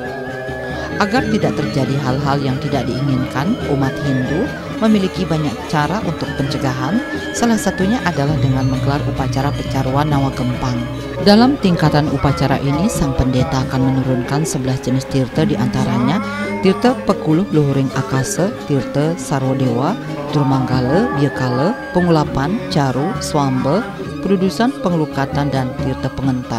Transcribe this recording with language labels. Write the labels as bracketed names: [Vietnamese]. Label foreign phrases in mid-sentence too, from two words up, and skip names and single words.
[Indonesian] Agar tidak terjadi hal-hal yang tidak diinginkan, umat Hindu memiliki banyak cara untuk pencegahan, salah satunya adalah dengan menggelar upacara pecaruan Nawa Gempang. Dalam tingkatan upacara ini, sang pendeta akan menurunkan 11 jenis tirta, diantaranya tirta Pekuluh Luhuring Akase, tirta Sarwodewa, Durmanggala, Biakala, Pengulapan, Caru, Swamba, Perudusan, Pengelukatan, dan tirta Pengenta.